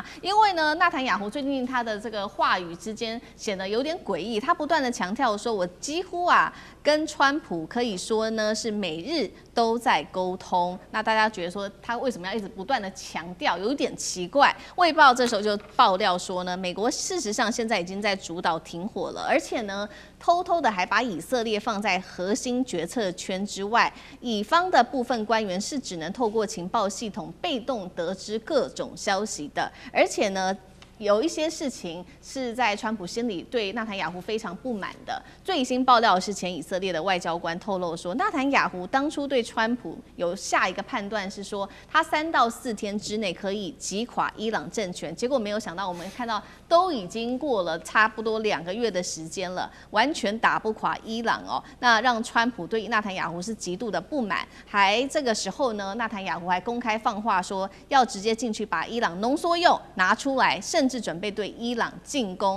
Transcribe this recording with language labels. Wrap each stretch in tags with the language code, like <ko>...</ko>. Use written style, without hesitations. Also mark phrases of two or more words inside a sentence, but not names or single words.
<zh>因為呢，納坦雅胡最近他的這個話語之間顯得有點詭異，他不斷的強調說，我幾乎跟川普可以說呢是每日都在溝通。那大家覺得說他為什麼要一直不斷的強調，有一點奇怪。衛報這時候就爆料說呢，美國事實上現在已經在主導停火了，而且呢偷偷的還把以色列放在核心決策圈之外，以方的部分官員是只能透過情報系統被動得知各種消息的，而且呢有一些事情是在川普心裡对納坦雅胡非常不滿的。最新爆料的是前以色列的外交官透露說，納坦雅胡当初对川普有下一個判斷是說，他3到4天之內可以擊垮伊朗政權。結果沒有想到，我們看到都已經過了差不多2個月的時間了，完全打不垮伊朗那讓川普對納坦雅胡是極度的不滿。還這個時候呢，納坦雅胡還公開放話說，要直接進去把伊朗濃縮鈾拿出來，甚至準備對伊朗進攻。</zh>